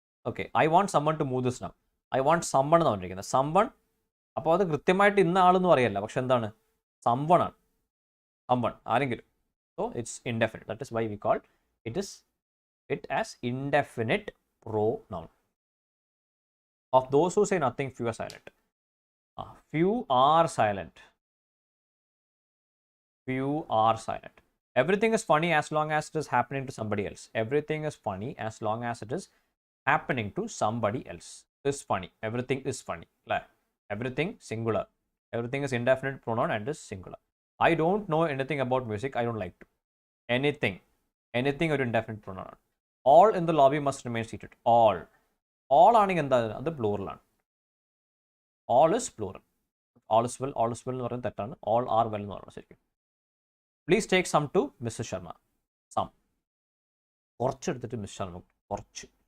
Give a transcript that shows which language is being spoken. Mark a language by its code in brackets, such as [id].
[en] Okay. I want summon to move this now, I want summon [ml] എന്ന് പറഞ്ഞിരിക്കുന്നത്. Someone, അപ്പോൾ അത് കൃത്യമായിട്ട് ഇന്ന ആളെന്ന് പറയല്ല, പക്ഷെ എന്താണ്? സമ്മൺ ആണ്. സമ്മൺ, ആരെങ്കിലും. [en] So it's indefinite. That is why we call it as indefinite pronoun. Of those who say nothing, few are silent. Few are silent. Few are silent. Everything is funny as long as it is happening to somebody else. Everything is funny as long as it is happening to somebody else. Is funny. Everything is funny. Everything singular. Everything is indefinite pronoun and is singular. I don't know anything about music. I don't like to. Anything. Anything [ml] ഒരു indefinite pronoun ആണ്. [en] All in the lobby must remain seated. All. [ml] All ആണെങ്കിൽ എന്താ അത് പ്ലൂറലാണ്. [en] All is plural. All is well [ml] എന്ന് പറയുന്നത് തെറ്റാണ്. [en] All are well [ml] എന്ന് പറയുന്നത് ശരിക്കും. [en] Please take some to Mrs. Sharma. Some. [ml] കുറച്ച് എടുത്തിട്ട് മിസ് ശർമ്മ കുറച്ച്.